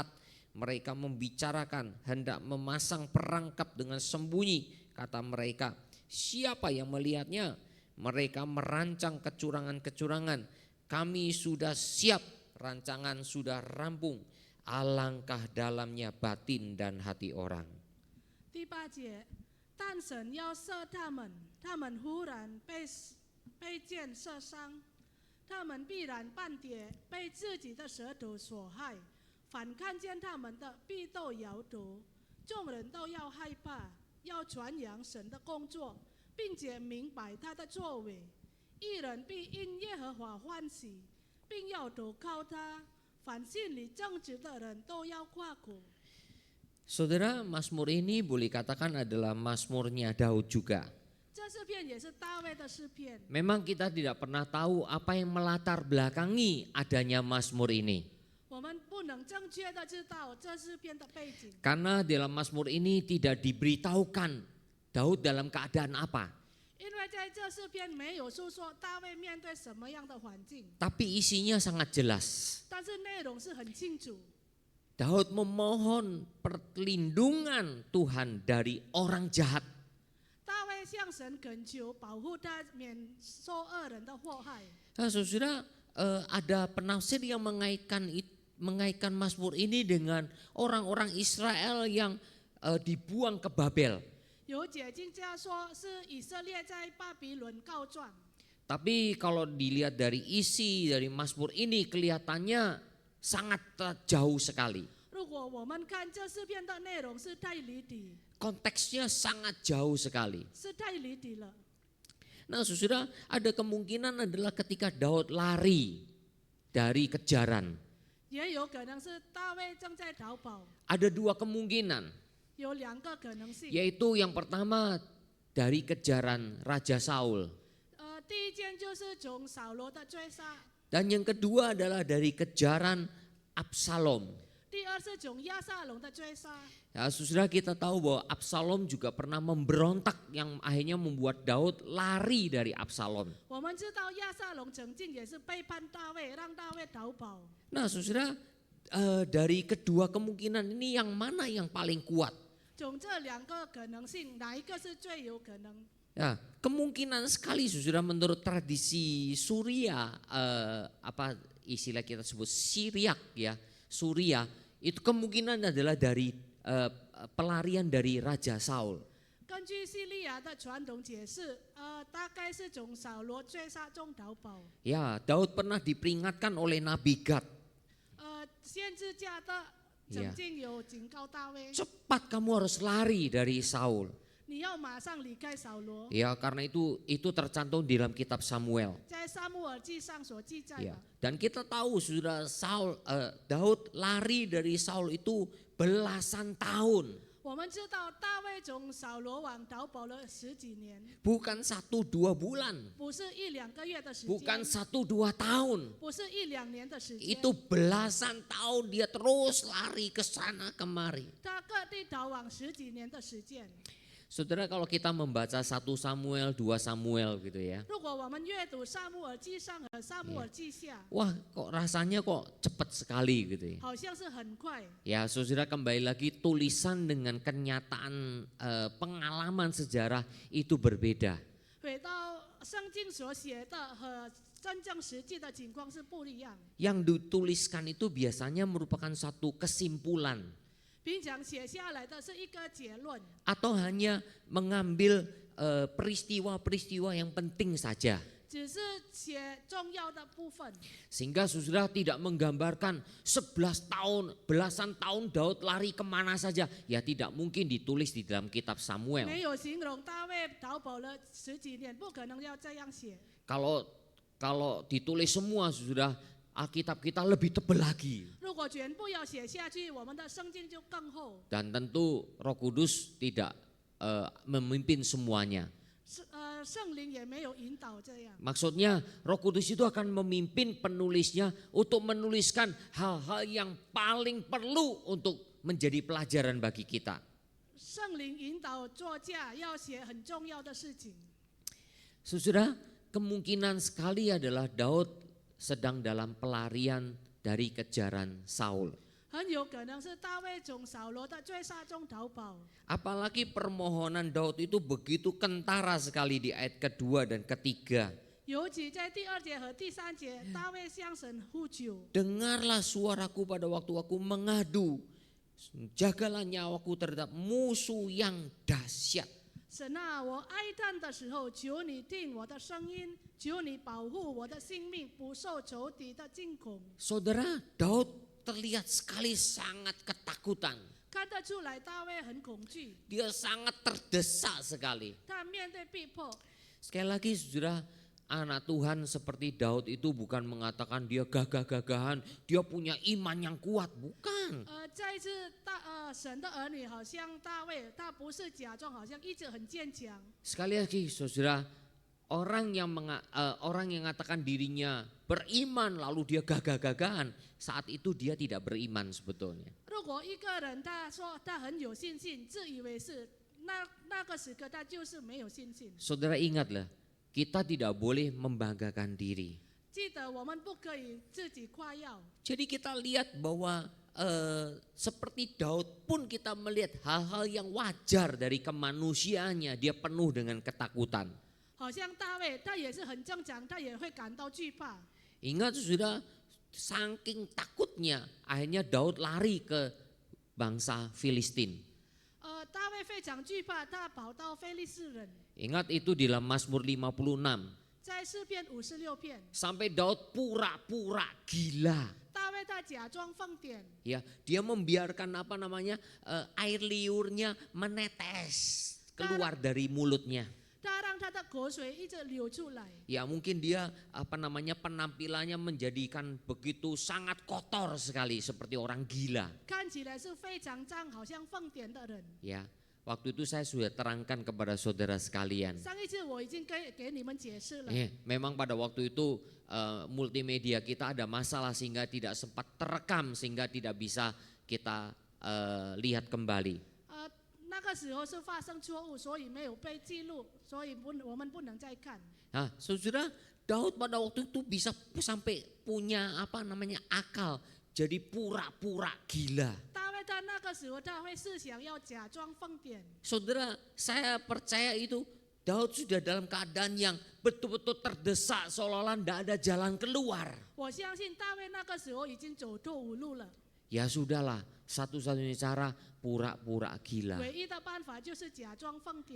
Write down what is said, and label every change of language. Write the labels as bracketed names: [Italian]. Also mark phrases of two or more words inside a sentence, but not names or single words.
[Indonesian] Mereka membicarakan hendak memasang perangkap dengan sembunyi. Kata mereka, siapa yang melihatnya? Mereka merancang kecurangan-kecurangan. Kami sudah siap, rancangan sudah rampung. Alangkah dalamnya batin dan hati orang. [Chinese] 第8节，但神要射他们，他们忽然被箭射伤，他们必然半跌，被自己的舌头所害。凡看见他们的，必都摇头。众人都要害怕，要传扬神的工作，并且明白他的作为。义人必因耶和华欢喜，并要投靠他。凡心里正直的人都要夸口。 [Indonesian] Saudara, Mazmur ini boleh katakan adalah Mazmurnya Daud juga. [Chinese] 这诗篇也是大卫的诗篇。 [Indonesian] Memang kita tidak pernah tahu apa yang melatar belakangi adanya Mazmur ini. [Chinese] 我们不能正确的知道这诗篇的背景， [Indonesian] Karena dalam Mazmur ini tidak diberitahukan Daud dalam keadaan apa. [Chinese] 因为在这诗篇没有述说大卫面对什么样的环境， [Indonesian] Tapi isinya sangat jelas. [Chinese] 但是内容是很清楚。 [Indonesian] Daud memohon perlindungan Tuhan dari orang jahat. [Chinese] 大卫向神恳求保护他免受恶人的祸害。 [Indonesian] Nah, saudara, ada penafsir yang mengaitkan Mazmur ini dengan orang-orang Israel yang dibuang ke Babel. [Chinese] 有解经家说是以色列在巴比伦告状， [Indonesian] Tapi kalau dilihat dari isi dari Mazmur ini kelihatannya sangat jauh sekali. [Chinese] 如果我们看这诗篇的内容是太离题， [Indonesian] Konteksnya sangat jauh sekali. [Chinese] 是太离题了。 [Indonesian] Nah, saudara, ada kemungkinan adalah ketika Daud lari dari kejaran. [Chinese] 也有可能是大卫正在逃跑， [Indonesian] Ada dua kemungkinan, [Chinese] 有两个可能性。 [Indonesian] yaitu yang pertama dari kejaran Raja Saul. [Chinese] 第一件就是从扫罗的追杀， [Indonesian] Dan yang kedua adalah dari kejaran Absalom. [Chinese] 第二是从亚撒龙的追杀。 [Indonesian] Ya, saudara, kita tahu bahwa Absalom juga pernah memberontak yang akhirnya membuat Daud lari dari Absalom. [Chinese] 我们知道亚撒龙曾经也是背叛大卫，让大卫逃跑。 [Indonesian] Nah, saudara, dari kedua kemungkinan ini yang mana yang paling kuat? [Chinese] 从这两个可能性，哪一个是最有可能？ [Indonesian] Ya, kemungkinan sekali saudara menurut tradisi Suria, apa istilah kita sebut Syriak ya, Suria, itu kemungkinan adalah dari pelarian dari Raja Saul. [Chinese] 根据叙利亚的传统解释，大概是从扫罗追杀中逃跑。 [Indonesian] Ya, Daud pernah diperingatkan oleh Nabi Gad, [Chinese] 先知加的曾经有警告大卫， [Indonesian] cepat kamu harus lari dari Saul. [Chinese] 你要马上离开扫罗。 [Indonesian] Ya, karena itu tercantum di dalam kitab Samuel. [Chinese] 在撒母耳记上所记载 [Indonesian] Ya, [Chinese] 的。 [Indonesian] dan kita tahu saudara Daud lari dari Saul itu belasan tahun. [Chinese] 我们知道大卫从扫罗王逃跑了10几年， [Indonesian] Bukan 1-2 bulan, [Chinese] 不是1、2个月的时 [Indonesian] bukan [Chinese] 间， [Indonesian] 1-2 tahun. [Chinese] 不是1、2年的时间。 [Indonesian] Itu belasan tahun dia terus lari ke sana kemari. [Chinese] 他各地逃往10几年的时间。 [Indonesian] Saudara, kalau kita membaca 1 Samuel, 2 Samuel gitu ya. [Chinese] 如果我们阅读撒母耳记上和撒母耳记下， [Indonesian] Wah, kok rasanya kok cepat sekali gitu ya. [Chinese] 好像是很快。 [Indonesian] Ya, saudara, kembali lagi tulisan dengan kenyataan pengalaman sejarah itu berbeda. [Chinese] 回到圣经所写的和真正实际的情况是不一样。 [Indonesian] Yang dituliskan itu biasanya merupakan satu kesimpulan [Chinese] 平常写下来的是一个结论， [Indonesian] atau hanya mengambil peristiwa-peristiwa yang penting saja. [Chinese] 只是写重要的部分， [Indonesian] Sehingga saudara tidak menggambarkan 11 tahun, belasan tahun Daud lari kemana saja. Ya tidak mungkin ditulis di dalam kitab Samuel. [Chinese] 没有形容大卫逃跑了10几年，不可能要这样写。 [Indonesian] Kalau ditulis semua sudah Alkitab kita lebih tebal lagi. [Chinese] 如果全部要写下去，我们的圣经就更厚。 [Indonesian] Dan tentu Roh Kudus tidak memimpin semuanya. [Chinese] 圣灵也没有引导这样。 [Indonesian] Maksudnya Roh Kudus itu akan memimpin penulisnya untuk menuliskan hal-hal yang paling perlu untuk menjadi pelajaran bagi kita. [Chinese] 圣灵引导作家要写很重要的事情。 [Indonesian] Saudara, kemungkinan sekali adalah Daud sedang dalam pelarian dari kejaran Saul. [Chinese] 很有可能是大卫从扫罗的追杀中逃跑。 [Indonesian] Apalagi permohonan Daud itu begitu kentara sekali di ayat kedua dan ketiga. [Chinese] 尤其在第2节和第3节，大卫向神呼求。 [Indonesian] Dengarlah suaraku pada waktu aku mengadu. Jagalah nyawaku terhadap musuh yang dahsyat. [Chinese] 神啊，我哀叹的时候，求你听我的声音，求你保护我的性命，不受仇敌的惊恐。 [Indonesian] Saudara, Daud terlihat sekali sangat ketakutan. [Chinese] 看得出来，大卫很恐惧， [Indonesian] Dia sangat terdesak sekali. [Chinese] 他面对逼迫。 [Indonesian] Sekali lagi saudara, anak Tuhan seperti Daud itu bukan mengatakan dia gagah-gagahan, dia punya iman yang kuat, bukan. [Chinese] 再一次神的儿女好像大卫，他不是假装好像一直很坚强。 [Indonesian] Sekali lagi saudara, orang yang mengatakan dirinya beriman lalu dia gagah-gagahan, saat itu dia tidak beriman sebetulnya. [Chinese] 如果一个人他说他很有信心，自以为是，那个时刻他就是没有信心。 [Indonesian] Saudara ingatlah, kita tidak boleh membanggakan diri. [Chinese] 记得我们不可以自己夸耀。 [Indonesian] Jadi kita lihat bahwa seperti Daud pun kita melihat hal-hal yang wajar dari kemanusiaannya, dia penuh dengan ketakutan. [Chinese] 好像大卫，他也是很正常，他也会感到惧怕。 [Indonesian] Ingat sudah, saking takutnya akhirnya Daud lari ke bangsa Filistin. [Chinese] 大卫非常惧怕，他跑到非利士人， [Indonesian] Ingat itu di dalam Mazmur 56. [Chinese] 在诗篇56篇， [Indonesian] Sampai Daud pura-pura gila. [Chinese] 大卫他假装疯癫， [Indonesian] Ya, dia membiarkan air liurnya menetes keluar dari mulutnya. [Chinese] 他让他的口水一直流出来。 [Indonesian] Ya mungkin dia penampilannya menjadikan begitu sangat kotor sekali seperti orang gila. [Chinese] 看起来是非常脏，好像疯癫的人。 [Indonesian] Ya, waktu itu saya sudah terangkan kepada saudara sekalian. [Chinese] 上一次我已经给你们解释了。 [Indonesian] Memang pada waktu itu multimedia kita ada masalah sehingga tidak sempat terekam sehingga tidak bisa kita lihat kembali. [Chinese] 那个时候是发生错误，所以没有被记录，所以我们不能再看。 [Indonesian] Nah, saudara, Daud pada waktu itu bisa sampai punya akal, jadi pura-pura gila. [Chinese] 大卫他那个时候他会思想要假装疯癫。 [Indonesian] Saudara, saya percaya itu Daud sudah dalam keadaan yang betul-betul terdesak seolah-olah tidak ada jalan keluar. [Chinese] 我相信大卫那个时候已经走投无路了， [Indonesian] Ya sudahlah, satu-satunya cara pura-pura gila. [Chinese] 唯一的办法就是假装疯癫。